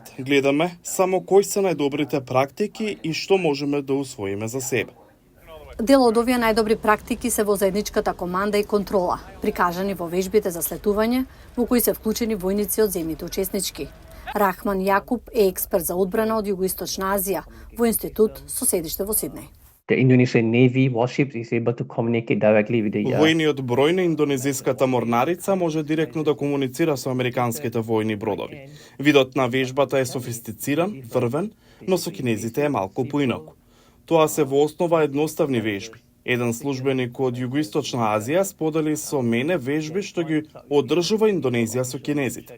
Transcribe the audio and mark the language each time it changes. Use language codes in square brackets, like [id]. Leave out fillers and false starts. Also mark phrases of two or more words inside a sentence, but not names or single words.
[mk] Гледаме само кои се најдобрите практики и што можеме да усвоиме за себе. Дел од овие најдобри практики се во заедничката команда и контрола, прикажани во вежбите за слетување, во кои се вклучени војници од земјите учеснички. Рахман Јакуб е експерт за одбрана од Југоисточна Азија во институт со седиште во Сиднеј. [en] The Indonesian Navy warships is able to communicate directly with the [mk] Војниот број на индонезиската морнарица може директно да комуницира со американските војни бродови. Видот на вежбата е софистициран, врвен, но со кинезите е малку поинаку. Тоа се во основа едноставни вежби. Еден службеник од Југоисточна Азија сподели со мене вежби што ги одржува Индонезија со кинезите.